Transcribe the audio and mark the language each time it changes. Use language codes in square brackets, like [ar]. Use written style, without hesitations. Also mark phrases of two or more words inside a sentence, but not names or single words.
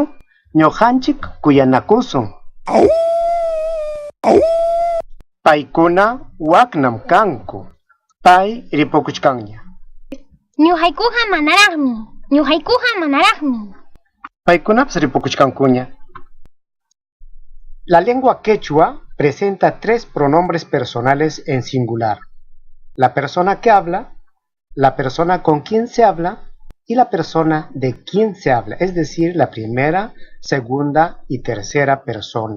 [qu] Ñuqanchik kuyanakusun. Paykuna waknam kanku. Pay ripukuchkanña. Ñuqaykuqa manaraqmi. Ñuqaykuqa manaraqmi. Paykunapas ripukuchkankuña. [es] La lengua quechua presenta 3 pronombres personales en singular: la persona que habla, la persona con quien se habla y la persona de quien se habla, es decir, la primera, segunda y tercera persona.